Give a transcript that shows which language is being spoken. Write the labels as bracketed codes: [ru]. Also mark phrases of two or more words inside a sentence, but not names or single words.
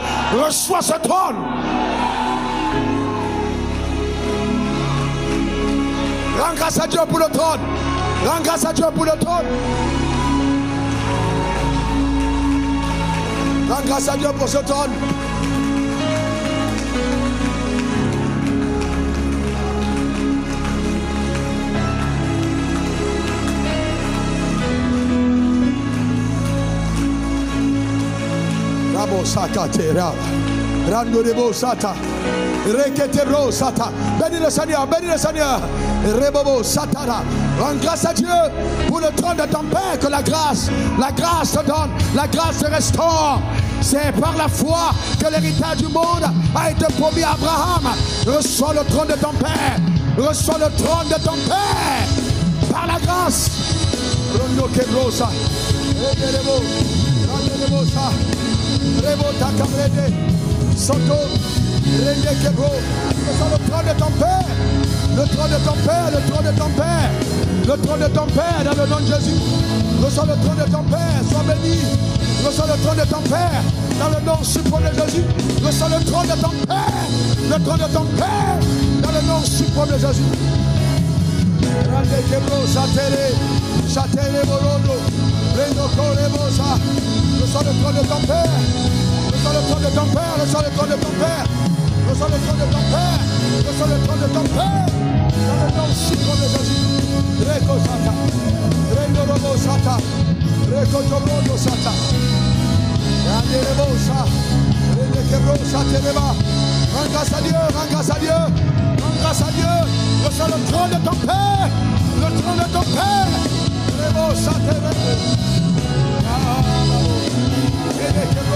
[fr] Reçois ce trône. Rends grâce à Dieu pour le trône. Rends grâce à Dieu pour le trône. Rends grâce à Dieu pour ce trône. Rabo sakatera. Rando rebo sata. Reketebro sata. Bénis le Seigneur, bénis le Seigneur. Rebobo satara. Rends grâce à Dieu pour le trône de ton Père, que la grâce te donne, la grâce te restaure. C'est par la foi que l'héritage du monde a été promis à Abraham. Reçois le trône de ton Père. Reçois le trône de ton Père. Par la grâce. Rondo kebrosa. Rebo. Rebo sa. Rebo takabrede. Soto. Rende kebro. Reçois le trône de ton Père. Le trône de ton Père, le trône de ton Père. Le trône de ton Père dans le nom de Jésus. Reçois le trône de ton Père. Sois béni. Reçois le trône de ton Père dans le nom suprême de Jésus. Reçois le trône de ton Père. Le trône de ton Père dans le nom suprême de Jésus. Rande kebro satere. Satere borondo. Rendo korebosa. Reçois le trône de ton Père. Reçois le trône de ton Père. Reçois le trône de ton Père. Reçois le trône de ton Père. Reçois le trône de ton Père. Dans le nom suprême de Jésus. Reko sata. Rendo robo sata. Reko tobrodo sata. Rande rebosa. Rende kebro satereba. Rends grâce à Dieu. Rends grâce à Dieu. Rends grâce à Dieu. Reçois le trône de ton Père. Le trône de ton Père. Rebo satereba. Rende kebro.